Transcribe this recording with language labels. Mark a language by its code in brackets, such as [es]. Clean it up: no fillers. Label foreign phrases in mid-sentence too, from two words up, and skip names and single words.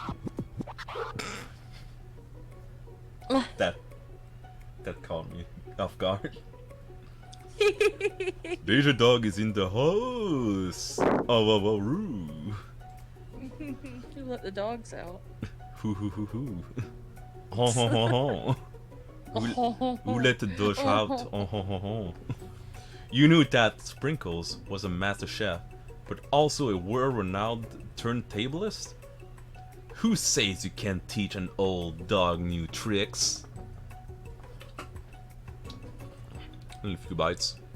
[en] that caught me off guard. Deja Dog is in the house. Oh, roo. You let the dogs out. Hoo hoo hoo hoo. Ho ho ho ho. Who let the dogs out? Oh ho ho ho. You knew that Sprinkles was a master chef, but also a world-renowned turntablist? Who says you can't teach an old dog new tricks? Only a few bites.